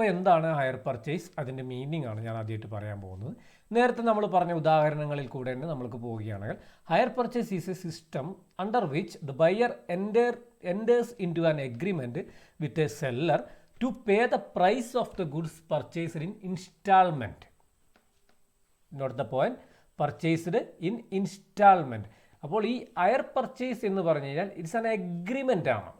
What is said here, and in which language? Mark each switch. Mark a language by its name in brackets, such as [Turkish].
[Malayalam] അപ്പോൾ എന്താണ് higher purchase? അതിൻ്റെ മീനിങ് ആണ് ഞാൻ ആദ്യമായിട്ട് പറയാൻ പോകുന്നത്. നേരത്തെ നമ്മൾ പറഞ്ഞ ഉദാഹരണങ്ങളിൽ കൂടെ തന്നെ നമുക്ക് പോവുകയാണെങ്കിൽ [English] Hire purchase is a system under which the buyer enters into an agreement with a seller to pay the price of the goods purchased in installment. Note the point, purchased in installment. [Malayalam] അപ്പോൾ ഈ higher purchase എന്ന് പറഞ്ഞു കഴിഞ്ഞാൽ [English] it's an agreement [Malayalam] ആണ്.